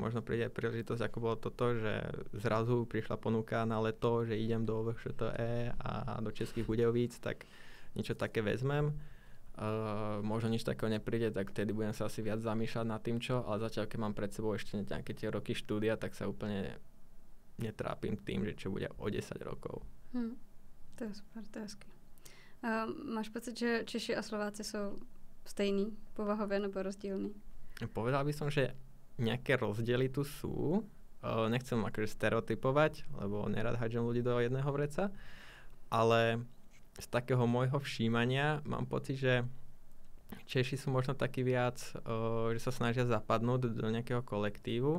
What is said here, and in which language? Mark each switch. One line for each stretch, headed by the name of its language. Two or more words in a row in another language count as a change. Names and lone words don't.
Slovak: Možno príde príležitosť, ako bolo toto, že zrazu prišla ponuka na leto, že idem do VŠTE a do Českých Budějovíc, tak niečo také vezmem. Možno nič takého nepríde, tak vtedy budem sa asi viac zamýšľať nad tým, čo, ale zatiaľ, keď mám pred sebou ešte nejaké tie roky štúdia, tak sa úplne netrápim tým, že čo bude o 10 rokov.
Czech: To je super, to je hezky. Máš pocit, že Češi a Slováci jsou stejný povahově nebo rozdílný?
Slovak: Povedal by som, že nejaké rozdiely tu sú. Nechcem akože stereotypovať, lebo nerad hádžem ľudí do jedného vreca, ale z takého môjho všímania mám pocit, že Češi sú možno takí viac, že sa snažia zapadnúť do nejakého kolektívu.